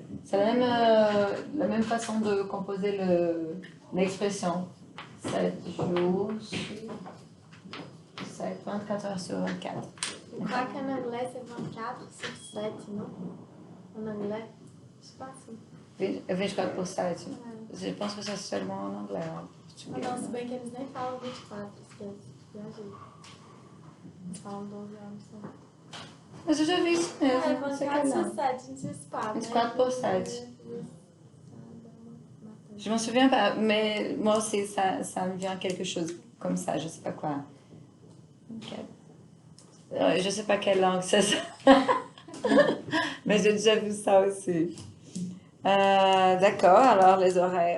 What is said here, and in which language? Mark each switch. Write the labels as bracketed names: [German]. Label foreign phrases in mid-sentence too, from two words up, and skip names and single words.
[French] C'est la même façon de composer l'expression. 7 jours sur 7, 24 heures sur 24. Je crois qu'en anglais c'est 24 sur 7, non? En anglais, je sais pas si. [Portuguese] 24 por 7. [French] Je pense que c'est seulement en anglais. [Portuguese] Ah não, se bem que eles nem falam 24, esquece. Viajei. Eles falam 12 horas só. Mas eu já vi isso mesmo. É, não sei 24 que sur não. 7, não sei se fala. 24 por 7. [French] Je m'en souviens pas, mais moi aussi, ça me vient quelque chose comme ça, je sais pas quoi. Ok. Je sais pas quelle langue c'est ça. Mais j'ai déjà vu ça aussi. D'accord, alors les horaires.